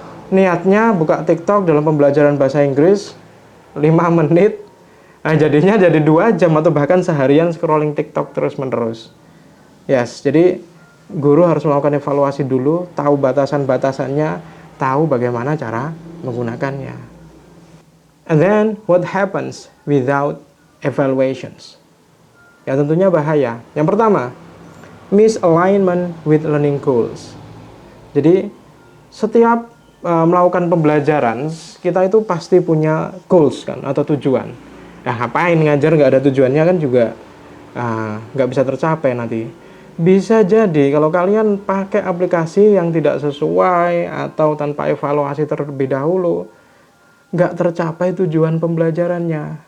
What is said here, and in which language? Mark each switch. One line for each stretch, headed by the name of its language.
Indonesian: niatnya buka TikTok dalam pembelajaran bahasa Inggris 5 menit, nah jadinya jadi 2 jam atau bahkan seharian scrolling TikTok terus-menerus. Yes, jadi guru harus melakukan evaluasi dulu, tahu batasan-batasannya, tahu bagaimana cara menggunakannya.
English: And then, what happens without evaluations?
Indonesian: Ya tentunya bahaya. Yang pertama,
English: misalignment with learning goals.
Indonesian: Jadi, setiap melakukan pembelajaran, kita itu pasti punya goals kan, atau tujuan. Nah, ngapain ngajar nggak ada tujuannya kan juga nggak bisa tercapai nanti. Bisa jadi kalau kalian pakai aplikasi yang tidak sesuai atau tanpa evaluasi terlebih dahulu, nggak tercapai tujuan pembelajarannya.